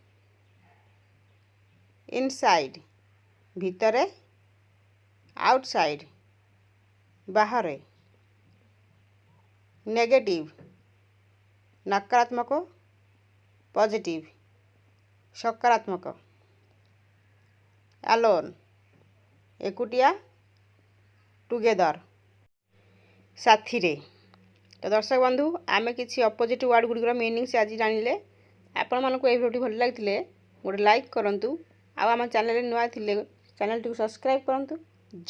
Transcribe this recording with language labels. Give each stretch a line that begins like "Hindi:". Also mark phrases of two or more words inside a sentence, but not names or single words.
Odia: inside ଭିତରେ, outside ବାହାରେ, negative ନକାରାତ୍ମକ, positive ସକାରାତ୍ମକ, ଆଲୋନ୍ ଏକୁଟିଆ, ଟୁଗେଦର ସାଥିରେ। ତ ଦର୍ଶକ ବନ୍ଧୁ ଆମେ କିଛି ଅପୋଜିଟ୍ ୱାର୍ଡ଼ ଗୁଡ଼ିକର ମିନିଂସ୍ ଆଜି ଜାଣିଲେ। ଆପଣମାନଙ୍କୁ ଏହି ଭିଡ଼ିଓଟି ଭଲ ଲାଗିଥିଲେ ଗୋଟେ ଲାଇକ୍ କରନ୍ତୁ। ଆଉ ଆମ ଚ୍ୟାନେଲରେ ନୂଆ ଥିଲେ ଚ୍ୟାନେଲଟିକୁ ସବସ୍କ୍ରାଇବ୍ କରନ୍ତୁ।